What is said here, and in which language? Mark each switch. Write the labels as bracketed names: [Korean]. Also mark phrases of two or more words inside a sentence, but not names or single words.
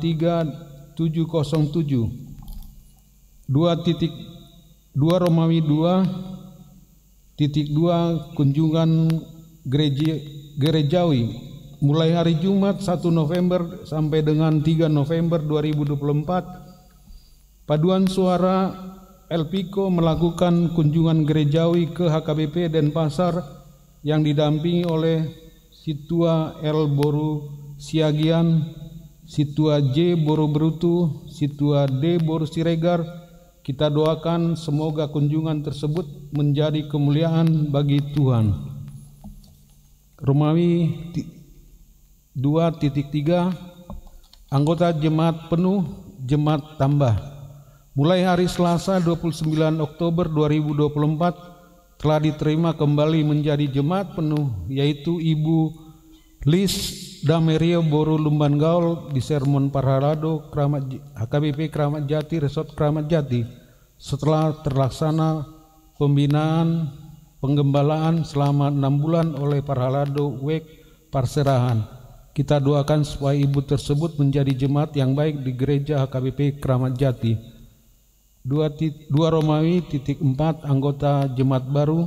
[Indonesian] 2.2 Romawi 2.2 Kunjungan Gerejawi mulai hari Jumat 1 November sampai dengan 3 November 2024. Paduan suara Elpiko melakukan kunjungan gerejawi ke HKBP Denpasar yang didampingi oleh Situa L. Boru Siagian, Situa J. Boru Berutu, Situa D. Boru Siregar. Kita doakan semoga kunjungan tersebut menjadi kemuliaan bagi Tuhan. Romawi 2.3 Anggota jemaat penuh, jemaat tambah. Mulai hari Selasa 29 Oktober 2024 telah diterima kembali menjadi jemaat penuh, yaitu Ibu Lis Damerio Boru Lumban Gaul di Sermon Parhalado HKBP Kramat Jati, Resort Kramat Jati, setelah terlaksana pembinaan penggembalaan selama 6 bulan oleh Parhalado Wek Parserahan. Kita doakan supaya ibu tersebut menjadi jemaat yang baik di gereja HKBP Kramat Jati. 2 Romawi 4 anggota jemaat baru.